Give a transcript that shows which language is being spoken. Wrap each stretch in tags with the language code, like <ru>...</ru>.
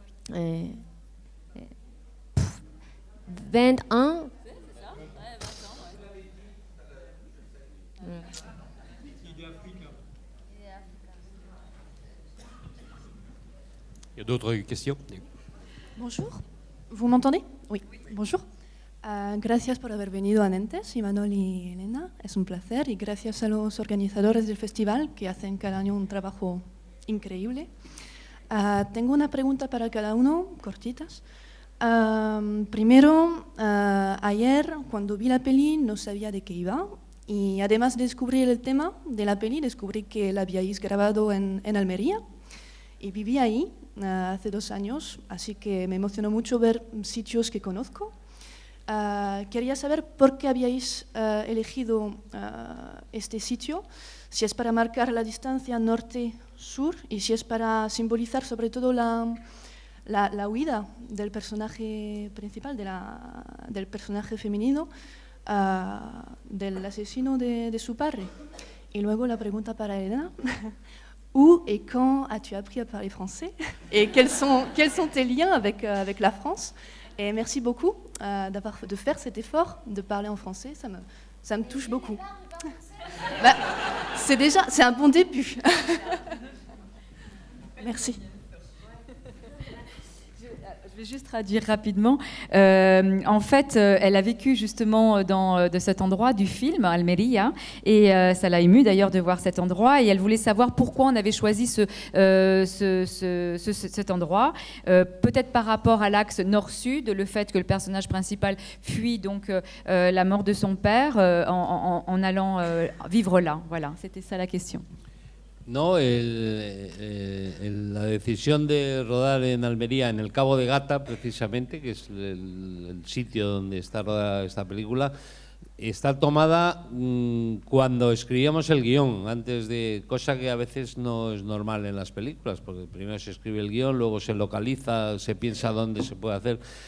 <fr>20 ans. Il y a d'autres questions? Bonjour, vous m'entendez? Oui, bonjour.</fr> <es>Gracias por haber venido a Nantes, Imanol y Elena, es un placer, y gracias a los organizadores del festival que hacen cada año un trabajo increíble. Tengo una pregunta para cada uno, cortitas. Primero, ayer cuando vi la peli no sabía de qué iba, y además de descubrir el tema de la peli, descubrí que la habíais grabado en Almería, y viví ahí hace 2 años, así que me emocionó mucho ver sitios que conozco. Quería saber por qué habíais elegido este sitio, si es para marcar la distancia norte-sur y si es para simbolizar sobre todo la huida del personaje principal, del personaje femenino, del asesino de su padre. Y luego la pregunta para Elena.</es> <fr>Où et quand as-tu appris à parler français? Et quels sont tes liens avec la France? Et merci beaucoup de faire cet effort de parler en français, ça me touche beaucoup. C'est un bon début. Merci. Je vais juste traduire rapidement. En fait, elle a vécu justement de cet endroit du film, Almeria, et ça l'a émue d'ailleurs de voir cet endroit, et elle voulait savoir pourquoi on avait choisi cet endroit, peut-être par rapport à l'axe nord-sud, le fait que le personnage principal fuit donc la mort de son père en allant vivre là. Voilà, c'était ça la question.</fr> <es>No, la decisión de rodar en Almería, en el Cabo de Gata, precisamente, que es el sitio donde está rodada esta película, está tomada cuando escribíamos el guión, cosa que a veces no es normal en las películas, porque primero se escribe el guión, luego se localiza, se piensa dónde se puede hacer.</es>